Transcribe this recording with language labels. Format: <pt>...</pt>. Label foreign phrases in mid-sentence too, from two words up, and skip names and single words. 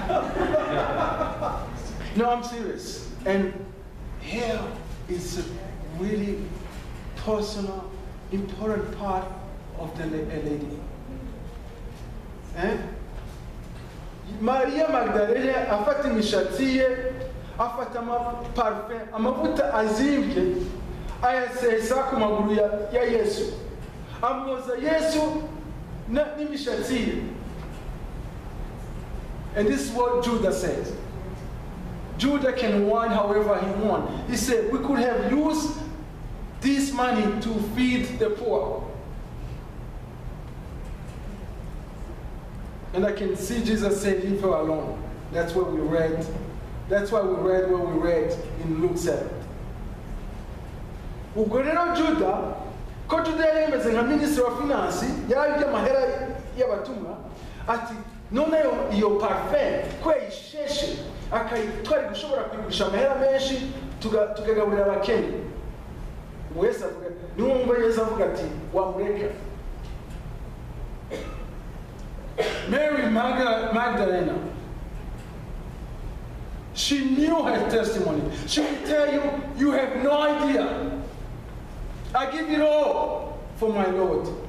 <en>No, I'm serious. And hair is a really personal, important part of the lady. Eh?</en> <rn>Maria Magdalena afata imishatsi ye, afata amaparfum, amavuta azimvye, ayasesa ku maguru ya Yesu. Amwoza Yesu n'imishatsi ye.</rn> <en>And this is what Judah said. Judah can whine however he wants. He said, we could have used this money to feed the poor. And I can see Jesus say, leave her alone. That's what we read. That's why we read what we read in Luke 7.</en> <rn>Ubwo rero Judah, ko Judah yemeze nka</rn> <en>minister of finance,</en> <rn>yarabye amahera y'abatumwa, ati none iyo parfum kweyisheshe akayitwara gushobora kwigurisha amahera menshi tukagaburira abakene. Wese avuga niwumva Yesu avuga ati wamureka.</rn> <en>Mary Magdalena, she knew her testimony. She would tell you, you have no idea. I give it all for my Lord.</en>